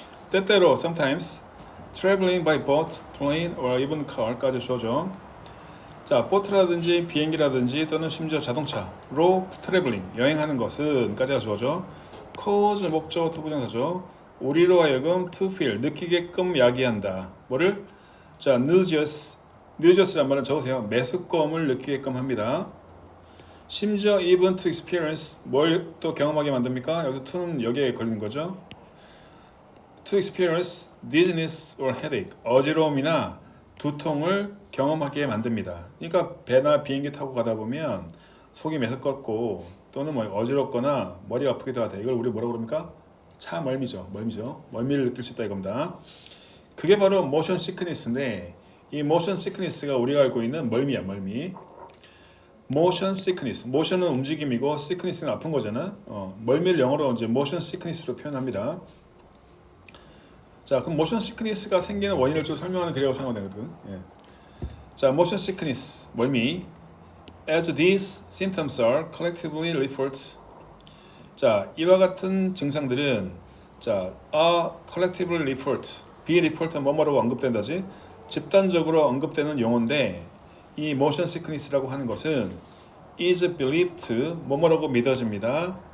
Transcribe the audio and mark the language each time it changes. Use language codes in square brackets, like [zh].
[ko] 때때로 [en] sometimes traveling by boat, plane or even car까지 [ko] 주어져. 자, 보트라든지 비행기라든지 또는 심지어 자동차로 트래블링, 여행하는 것은 까지가 주어져. cause 목적어 투부정사죠. 우리로 하여금 [en] to feel, [ko] 느끼게끔 야기한다. 뭐를? 자, nauseous란 말은 적으세요. 메스꺼움을 느끼게끔 합니다. 심지어 [en] even to experience, [ko] 뭘 또 경험하게 만듭니까? 여기서 to는 여기에 걸리는 거죠. [en] to experience dizziness or headache, [ko] 어지러움이나 두통을 경험하게 만듭니다. 그러니까 배나 비행기 타고 가다 보면 속이 메스껍고 또는 뭐 어지럽거나 머리가 아프기도 하다. 이걸 우리 뭐라고 그럽니까? 차멀미죠. 멀미를 느낄 수 있다 이겁니다. 그게 바로 motion sickness인데 이 motion sickness가 우리가 알고 있는 멀미야, 멀미. motion sickness. motion은 움직임이고 sickness는 아픈 거잖아. 멀미를 영어로 이제 motion sickness로 표현합니다. 자, 그럼 motion sickness가 생기는 원인을 좀 설명하는 글이라고 생각하면 되거든. 예. 자, motion sickness, 멀미. [en] As these symptoms are collectively referred. [ko] 자, 이와 같은 증상들은 자, [en] are collectively referred. be referred [ko] 는 뭐뭐라고 언급된다지. 집단적으로 언급되는 용어인데 이 motion sickness라고 하는 것은 [en] is believed to [ko] 뭐뭐라고 믿어집니다.